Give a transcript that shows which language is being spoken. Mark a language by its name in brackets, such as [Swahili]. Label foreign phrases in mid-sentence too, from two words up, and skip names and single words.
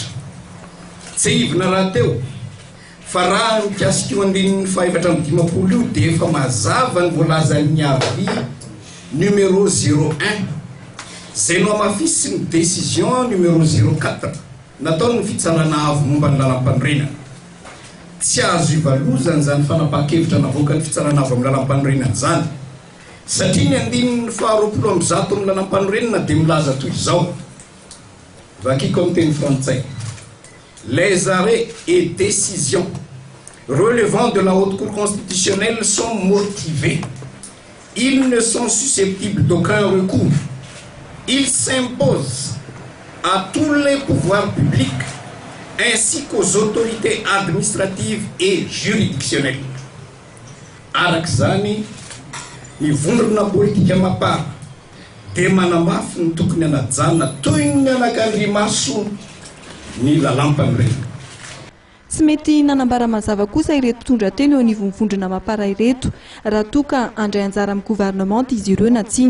[Malagasy] Tsy hivina raha teo fa raha mikasika io andinin'ny faefatra amin'ny dimapolo io dia efa mazava ny voalazan'ny [French] avis numéro [Malagasy] 01 zay no amafisy ny [French] décision numéro [Malagasy] 04 nataony ny fitsarana avy momba ny lalam-panorenana. Tsy azo ivalozana zany fanapahan-kevitra navoaka ny fitsarana avy amin'ny lalam-panorenana zany satria ny andinin'ny faharoapolo amby zato amin'ny lalam-panorenana dia milaza toy izao. Vakiko amin'ny teny frantsay: [French] les arrêts et décisions relevant de la haute cour constitutionnelle sont motivés, ils ne sont susceptibles d'aucun recours, ils s'imposent à tous les pouvoirs publics ainsi qu'aux autorités administratives et juridictionnelles. [Malagasy] Arak'izany ny vondrona politika Mapara dia manamafy ny tokony hanajana toy ny anak'Andriamaso ny lalam-panorenana. Tsy mety nanambara mazava kosa ireto mpitondra teny eo anivon'ny vondrona Mapara ireto raha toa ka handray anjara amin'ny gouvernement izy ireo na tsia.